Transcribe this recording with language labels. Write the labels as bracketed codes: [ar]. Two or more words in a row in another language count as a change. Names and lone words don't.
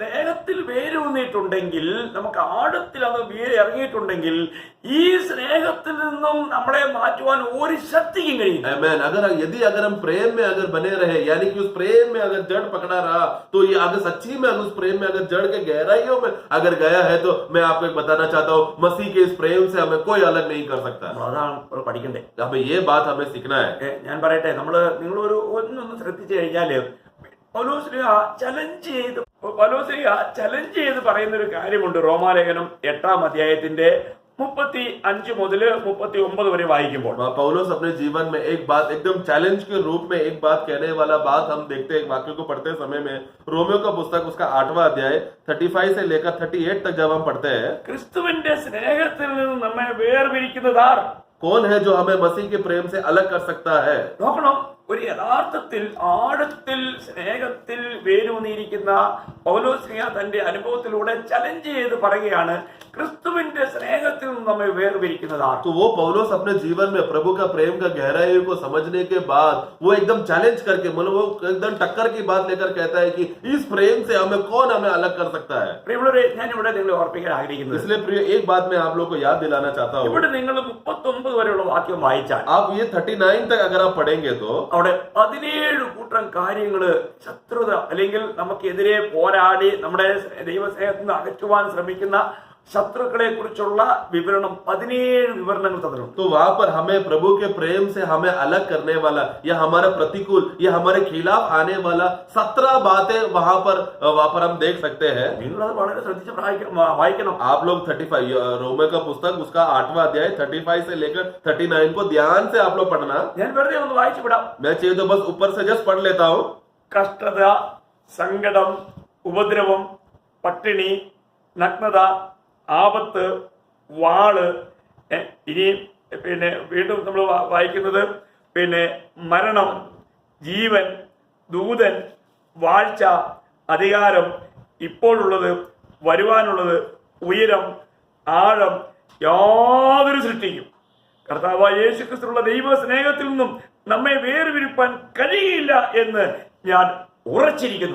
[ml] പ്രിയമുള്ളവരെ, നമ്മൾ സ്നേഹത്തിൽ വേരൂന്നിട്ടുണ്ടെങ്കിൽ നമുക്ക് ആഴത്തിൽ ആഴത്തിൽ അത് ഇറങ്ങിയിട്ടുണ്ടെങ്കിൽ ഈ സ്നേഹത്തിൽ നിന്നും നമ്മളെ മാറ്റുവാൻ ഒരു ശക്തിക്കും കഴിയില്ല. Amen. [hi] अगर हम प्रेम में अगर बने रहे, यानी कि उस प्रेम में अगर जड़ पकड़ा रहा, तो ये अगर सच्ची में अगर उस प्रेम में अगर जड़ के गहराइयों में अगर गया है, तो मैं आपको एक बताना चाहता हूँ, मसीह के इस प्रेम से हमें कोई अलग नहीं कर सकता. [ml] അതാണ് പഠിക്കണ്ടേ. [hi] हमें ये बात हमें सीखना है. [ml] ഞാൻ പറയട്ടെ, നിങ്ങളൊരു ഒന്നൊന്ന് ശ്രദ്ധിച്ചു കഴിഞ്ഞാല് പൗലോസ്ലീഹ ചലഞ്ച് ചെയ്ത് പറയുന്ന ഒരു കാര്യമുണ്ട്. റോമാലേഖനം 8-ാം അധ്യായത്തിന്റെ 35 മുതൽ 39 വരെ വായിക്കുമ്പോൾ [hi] पौलुस अपने जीवन में एक बात एकदम चैलेंज के रूप में एक बात कहने वाला बात हम देखते हैं. वाक्य को पढ़ते समय में रोमियो का पुस्तक उसका 8वां अध्याय 35 से लेकर 38 तक जब हम पढ़ते हैं, [ml] ക്രിസ്തുവിന്റെ സ്നേഹത്തിൽ നിന്ന് നമ്മെ വേർപിരിക്കുന്നതാർ? [hi] कौन है जो हमें मसीह के प्रेम से अलग कर सकता है? [ml] നോക്കണം, ഒരു യഥാർത്ഥത്തിൽ ആഴത്തിൽ സ്നേഹത്തിൽ വേരൂന്നിയിരിക്കുന്ന പൗലോസ്ലീഹ തന്റെ അനുഭവത്തിലൂടെ ചലഞ്ച് ചെയ്ത് പറയുകയാണ്, ക്രിസ്തുവിന്റെ സ്നേഹത്തിൽ നിന്ന് നമ്മെ വേർപിരിക്കുന്നതാണ്. [hi] तो वो पौलुस अपने जीवन में प्रभु का प्रेम का गहराई को समझने के बाद वो एकदम चैलेंज करके, मतलब वो एकदम टक्कर की बात लेकर कहता है कि इस प्रेम से कौन हमें अलग कर सकता है. [ml] പ്രിയമുള്ളവരെ, ഞാൻ ഇവിടെ നിങ്ങളെ ഓർപ്പിക്കാൻ ആഗ്രഹിക്കുന്നത്, [hi] इसलिए प्रिय एक बात मैं आप लोग को याद दिलाना चाहता हूँ. [ml] ഇവിടെ നിങ്ങൾ 39 വരെയുള്ള വാക്യം വായിച്ചാൽ [hi] आप ये 39 तक अगर आप पढ़ेंगे तो [ml] അവിടെ 17 കൂട്ടം കാര്യങ്ങള് ശത്രുത അല്ലെങ്കിൽ നമുക്കെതിരെ പോരാടി നമ്മുടെ ദൈവസ്നേഹത്തിൽ നിന്ന് അകറ്റുവാൻ ശ്രമിക്കുന്ന ശത്രുക്കളെ കുറിച്ചുള്ള വിവരണം 17 വിവരണങ്ങൾ തന്നിട്ടുണ്ട്. [hi] तो वहां पर हमें प्रभु के प्रेम से हमें अलग करने वाला या हमारे प्रतिकूल या हमारे खिलाफ आने वाला 17 बातें वहां पर हम देख सकते हैं. [ml] നിങ്ങളത് വളരെ ശ്രദ്ധിച്ച് വായിക്കണം. [hi] आप लोग 35 रोमे का पुस्तक उसका 8वां अध्याय 35 से लेकर 39 को ध्यान से आप लोग पढ़ना. [ml] ഞാൻ വെറുതെ ഒന്ന് വായിച്ചു വിടാം. [hi] मैं चाहिए तो बस ऊपर से जस्ट पढ़ लेता हूँ. [ml] കഷ്ടത, സങ്കടം, ഉപദ്രവം, പട്ടിണി, നഗ്നത, ആപത്ത്, വാള്, ഇനി പിന്നെ വീണ്ടും നമ്മൾ വായിക്കുന്നത് പിന്നെ മരണം, ജീവൻ, ദൂതൻ, വാഴ്ച, അധികാരം, ഇപ്പോഴുള്ളത്, വരുവാനുള്ളത്, ഉയരം, ആഴം, യാതൊരു സൃഷ്ടിക്കും കർത്താവായ യേശുക്രിസ്തുവിനുള്ള ദൈവ സ്നേഹത്തിൽ നിന്നും നമ്മെ വേർപിരിപ്പാൻ കഴിയില്ല എന്ന് ഞാൻ ഉറച്ചിരിക്കുന്നു.